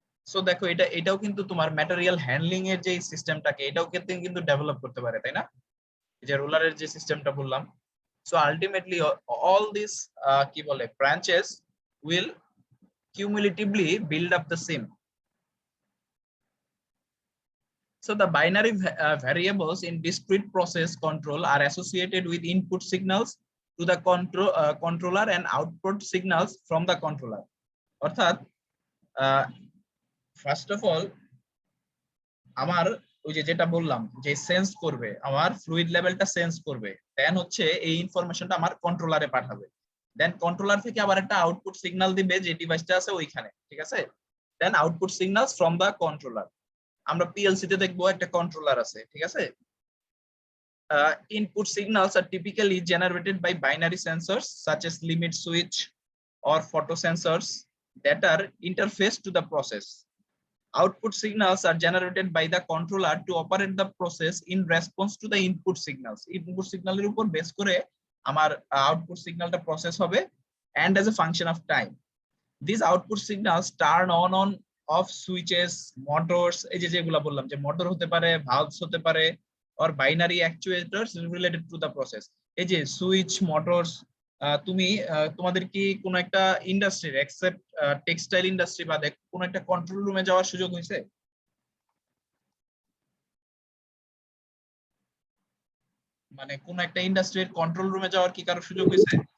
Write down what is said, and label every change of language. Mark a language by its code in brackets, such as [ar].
[bn] So দেখো এটাও কিন্তু তোমার ম্যাটেরিয়াল হ্যান্ডলিং এর যে সিস্টেমটাকে এটাও কিন্তু ডেভেলপ করতে পারে, তাই না? এই যে রোলারের যে সিস্টেমটা বললাম। সো আলটিমেটলি অল দিস কি বলে branches will [en] cumulatively build up the sim. So the binary variables in discrete process control are associated with input signals to the controller and output signals from the controller. অর্থাৎ [bn] first of all আমার ওই যে যেটা বললাম যে sense করবে, আমার fluid লেভেলটা সেন্স করবে, দেন হচ্ছে এই ইনফরমেশনটা আমার কন্ট্রোলারে পাঠাবে, দেন কন্ট্রোলার থেকে আবার একটা আউটপুট সিগন্যাল দিবে যে ডিভাইসটা আছে ওইখানে, ঠিক আছে? [en] Then output signals from the controller. [bn] আমরা পিএলসি তে দেখবো একটা কন্ট্রোলার আছে, ঠিক আছে? [en] Input signals are typically generated by binary sensors such as limit switch or photosensors that are interfaced to the process. Output signals are generated by the controller to operate the process in response to the input signals. [bn] Input signal এর উপর base করে আমার output সিগন্যালটা process হবে [en] and as a function of time. These output signals turn on off switches, motors, [bn] এই যে যেগুলা বললাম যে মোটর হতে পারে, [en] Valves হতে পারে, or binary actuators related to the process. [bn] এই যে সুইচ, মোটরস, তুমি তোমাদের কি কোনো একটা ইন্ডাস্ট্রির এক্সেপ্ট টেক্সটাইল ইন্ডাস্ট্রি বাদে কোনো একটা কন্ট্রোল রুমে যাওয়ার সুযোগ হয়েছে? মানে কোন একটা ইন্ডাস্ট্রির কন্ট্রোল রুমে যাওয়ার কি কারো সুযোগ হয়েছে?